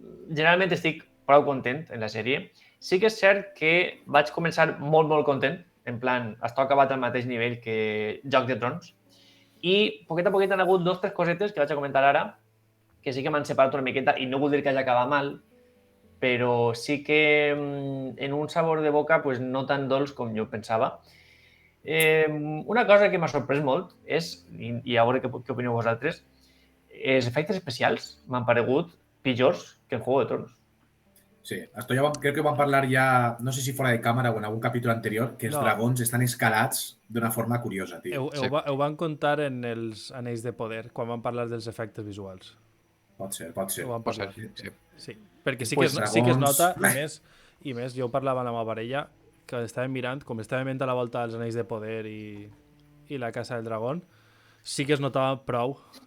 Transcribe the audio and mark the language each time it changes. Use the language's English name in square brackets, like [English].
[Catalan] generalment estic prou content en la sèrie. Sí que és cert que vaig començar molt content, en plan, està acabat al mateix nivell que Joc de Trons, i poquet a poquet han hagut 2 o 3 cosetes que vaig a comentar ara, que sí que m'han separat una miqueta, i no vull dir que hagi acabat mal, però sí que en un sabor de boca pues, no tan dolç com jo pensava. Una cosa que m'ha sorprès molt és, i a veure què opineu vosaltres, els efectes especials m'han paregut pitjors que en Juego de Tronos. [Spanish] Sí, esto ya creo que van a hablar ya, no sé si fuera de cámara o en algún capítulo anterior, [Catalan] que els dragons estan escalats d'una forma curiosa, tio. Ho van contar en els Anells de Poder, quan van parlar dels efectes visuals. Pot ser. Ho van parlar. Sí, perquè sí Pues que es nota, i més, jo parlava amb la meva parella, que estàvem mirant, com estàvem veient a la volta dels Anells de Poder i la Casa del Dragón, sí que es notava prou.